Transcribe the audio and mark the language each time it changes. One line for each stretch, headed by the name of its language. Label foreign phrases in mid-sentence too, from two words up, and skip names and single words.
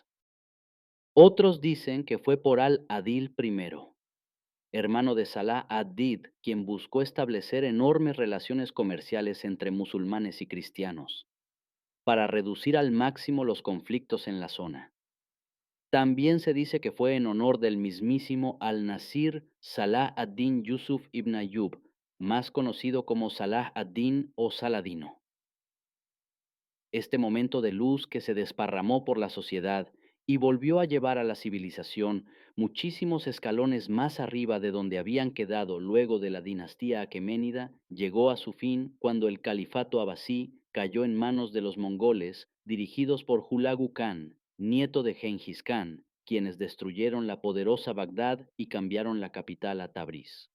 Spanish: Otros dicen que fue por al-Adil I, hermano de Salah ad-Din, quien buscó establecer enormes relaciones comerciales entre musulmanes y cristianos, para reducir al máximo los conflictos en la zona. También se dice que fue en honor del mismísimo al-Nasir Salah ad-Din Yusuf ibn Ayyub, más conocido como Salah ad-Din o Saladino. Este momento de luz que se desparramó por la sociedad y volvió a llevar a la civilización muchísimos escalones más arriba de donde habían quedado luego de la dinastía aqueménida, llegó a su fin cuando el califato abasí cayó en manos de los mongoles dirigidos por Hulagu Khan, nieto de Gengis Khan, quienes destruyeron la poderosa Bagdad y cambiaron la capital a Tabriz.